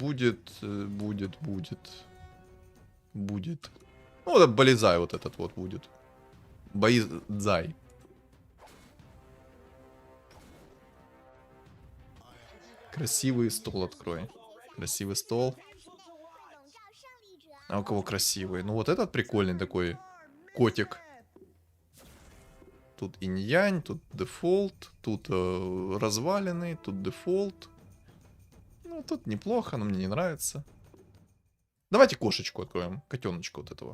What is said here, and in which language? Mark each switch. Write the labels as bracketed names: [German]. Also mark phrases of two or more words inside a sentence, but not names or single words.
[Russian] Ну, вот Болизай вот этот вот будет. Боизай. Красивый стол открой. Красивый стол. [Chinese] 会笼罩胜利者。 [Russian] А у кого красивый? Ну, вот этот прикольный такой котик. Тут инь-янь, тут дефолт, тут развалины, тут дефолт. Ну, тут неплохо, но мне не нравится. Давайте кошечку откроем, котеночку вот этого.